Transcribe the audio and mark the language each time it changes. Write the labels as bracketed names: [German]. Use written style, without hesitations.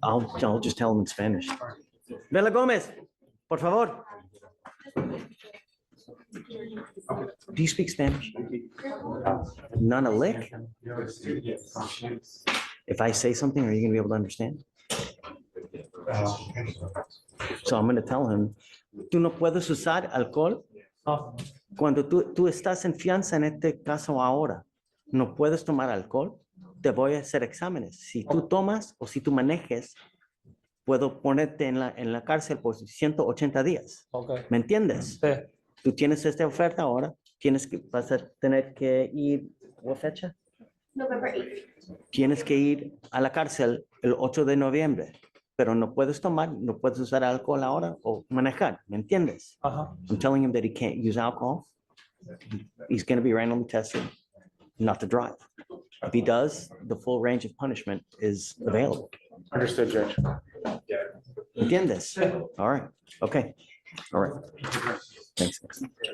[English] I'll just tell him in Spanish. Bella Gomez, [Spanish] por favor. [English] Do you speak Spanish? None a lick? If I say something, are you gonna be able to understand? So I'm gonna tell him, [Spanish] tú no puedes usar alcohol cuando tú estás en fianza en este caso ahora. No puedes tomar alcohol. Te voy a hacer exámenes. Si tú tomas o si tú manejes, puedo ponerte en la cárcel por 180 días. [English] Okay. [Spanish] ¿Me entiendes? Sí. Tú tienes esta oferta ahora, vas a tener que ir, ¿qué fecha? [English] November 8th. [Spanish] Tienes que ir a la cárcel el 8 de noviembre, pero no puedes tomar, no puedes usar alcohol ahora o manejar, ¿me entiendes? Ajá. [English] I'm telling him that he can't use alcohol. He's going to be randomly tested not to drive. If he does, the full range of punishment is available. Understood, Judge. ¿Entiendes? All right. Okay. All right. Thanks.